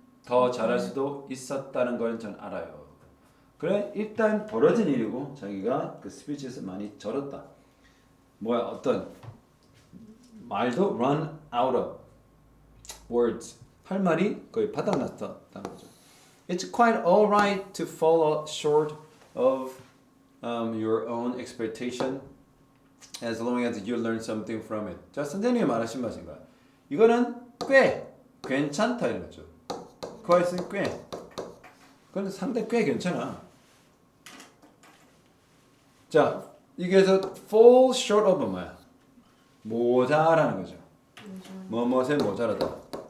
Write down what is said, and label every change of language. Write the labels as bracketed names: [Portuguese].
[Korean] 더 잘할 수도 있었다는 걸 전 알아요. 그래 일단 벌어진 일이고 자기가 그 스피치에서 많이 절었다. 뭐야 어떤 말도 [English] run out of words [Korean] 할 말이 거의 바닥났다는 거죠. [English] It's quite alright to fall short of your own expectation as long as you learn something from it. [Korean] 자 선생님이 말하신 말인가? 이거는 꽤 괜찮다 이런 거죠. quite은 꽤. 그건 상당히 꽤 괜찮아. 자 여기에서 [English] fall short of [Korean] 은 뭐야? 모자라는 거죠. 뭐뭐에 모자라다.